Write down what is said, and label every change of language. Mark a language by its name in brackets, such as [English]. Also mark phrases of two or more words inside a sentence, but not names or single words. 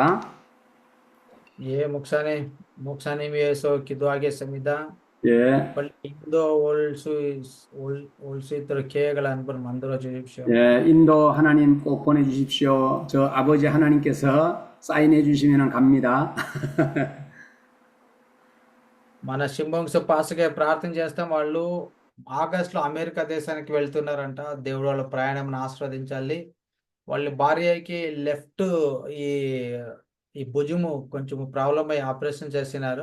[Korean] 예, 목사님 위해서 기도하겠습니다. 예. 빨리 인도 올 수 있도록 계획을 한번 만들어 주십시오. 예, 인도 하나님 꼭 보내주십시오. 저 아버지 하나님께서 사인해 주시면 갑니다. [Telugu] మన షింబోంగ్స్ పాస్టర్గా ప్రార్థన చేస్తాం. వాళ్ళు ఆగస్టులో అమెరికా దేశానికి వెళ్తున్నారంట. దేవుడు వాళ్ళ ప్రయాణం ఆస్వాదించాలి. వాళ్ళ భార్యకి లెఫ్ట్ ఈ భుజము కొంచెం ప్రాబ్లం అయ్యి ఆపరేషన్ చేసినారు.